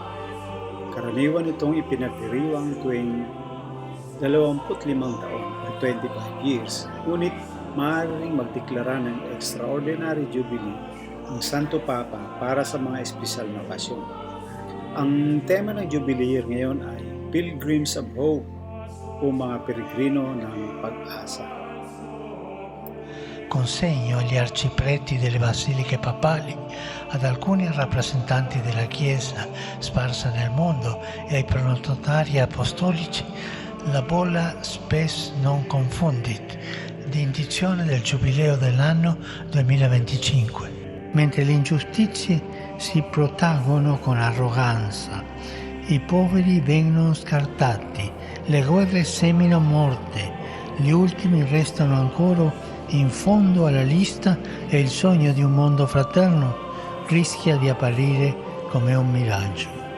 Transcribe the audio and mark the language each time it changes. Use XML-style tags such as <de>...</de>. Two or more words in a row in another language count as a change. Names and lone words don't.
<tl>Karaniwan itong ipinagdiriwang tuwing 25 taon o 25 years, ngunit maaaring magdeklara ng</tl> <en>extraordinary jubilee</en> <tl>ang Santo Papa para sa mga espesyal na okasyon. Ang tema ng</tl> <en>Jubilee Year</en> <tl>ngayon ay</tl> <en>Pilgrims of Hope</en> <tl>o mga peregrino ng pag-asa.</tl> <it>Consegno agli arcipreti delle basiliche papali, ad alcuni rappresentanti della Chiesa sparsa nel mondo e ai pronotari apostolici la bolla</it> <la>Spes non confundit,</la> <it>di indizione del Giubileo dell'anno 2025, mentre le ingiustizie si protraggono con arroganza, i poveri vengono scartati, le guerre seminano morte, gli ultimi restano ancora in fondo alla lista e il sogno di un mondo fraterno rischia di apparire come un miraggio.</it>